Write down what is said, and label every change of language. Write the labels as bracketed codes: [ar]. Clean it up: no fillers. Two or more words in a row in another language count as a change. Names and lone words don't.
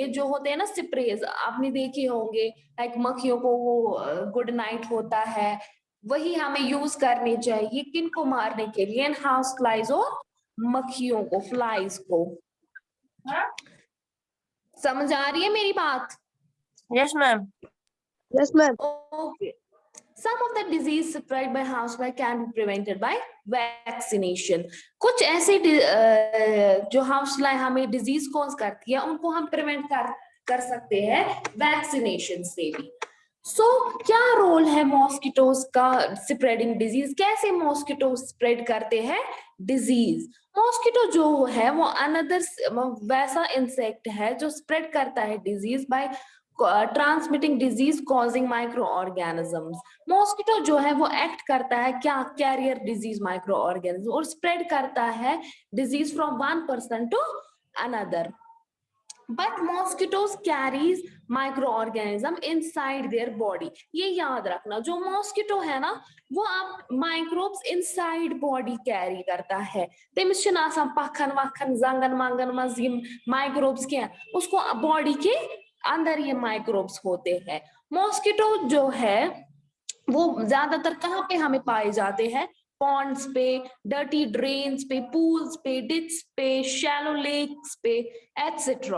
[hi] जो होते हैं ना स्प्रेज, आपने देखे होंगे, लाइक मक्खियों को वो गुड नाइट होता है, वही हमें यूज करनी चाहिए। किन को मारने के लिए? [en] house flies [hi] और मक्खियों को, फ्लाइज को। समझ आ रही है मेरी बात? [en] yes ma'am. yes ma'am. Okay. Some of the disease spread by housefly can be prevented by vaccination. [hi] कुछ ऐसे जो हाउसफ्लाई हमें [en] disease cause [hi] करती है उनको हम प्रिवेंट कर सकते हैं वैक्सीनेशन से भी। क्या रोल है मॉस्किटोज का [en] spreading disease? [hi] कैसे मॉस्किटो स्प्रेड करते हैं डिजीज? मॉस्किटो जो है वो अनदर वैसा इंसेक्ट है जो स्प्रेड करता है [en] disease by transmitting disease causing micro organisms. [hi] मॉस्किटो जो है वो एक्ट करता है क्या? [en] carrier disease micro organism, और स्प्रेड [hi] करता है [en] disease from one person to another. but mosquitoes carries micro organism inside their body. [hi] ये याद रखना, जो मॉस्किटो है ना वो आप [en] microbes inside body [hi] कैरी करता है। [ks] तमिस छन आसान पखन वखन जंगन मंगन मज यम माइक्रोब्स क्या, [hi] उसको बॉडी के अंदर ये माइक्रोब्स होते हैं। मॉस्किटो जो है वो ज्यादातर कहाँ पे हमें पाए जाते हैं? [en] पॉन्ड्स पे, dirty drains पे, पूल्स पे, डिच पे, shallow lakes पे, एटसेट्रा।